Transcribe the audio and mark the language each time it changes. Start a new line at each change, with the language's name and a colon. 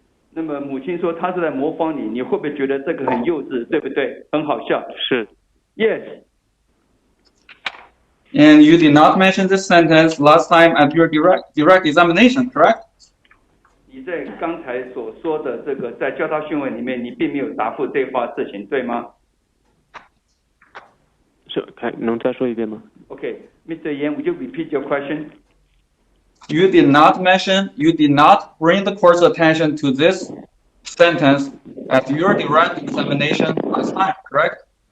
Chinese: 那么母亲说她是在模仿你，你会不会觉得这个很幼稚，对不对？很好笑。是。
English: Yes. And you did not mention this sentence last time at your direct examination, correct?
Chinese: 你在刚才所说的这个在教导讯问里面，你并没有答复这话事情，对吗？是，能再说一遍吗？
English: Okay, Mr. Yan, would you repeat your question? You did not bring the court's attention to this sentence at your direct examination last time, correct?